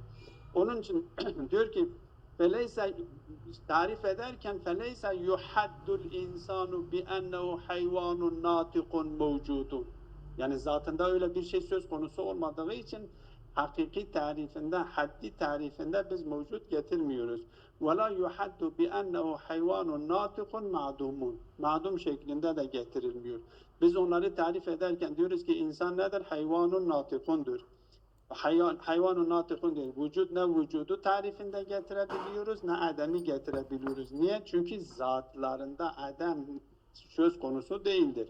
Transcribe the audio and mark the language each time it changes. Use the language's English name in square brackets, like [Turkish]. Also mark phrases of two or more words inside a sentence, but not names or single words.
[Turkish] Onun için diyor ki feleyse tarif ederken [Arabic] فليس يحد الإنسان بأنه حيوان ناطق موجود. [Turkish] Yani zatında öyle bir şey söz konusu olmadığı için hakiki tarifinde, haddi tarifinde biz mevcut getirmiyoruz. [Arabic] وَلَا يُحَدُّ بِأَنَّهُ حَيْوَانٌ نَاطِقٌ مَعْدُومٌ. [Turkish] Ma'dum şeklinde de getirilmiyor. Biz onları tarif ederken diyoruz ki insan nedir? [Arabic] حيوان ناطق. حيوان ناطق [Turkish] değil. Vücut ne vücudu tarifinde getirebiliyoruz ne ademi getirebiliyoruz. Niye? Çünkü zatlarında adem söz konusu değildir.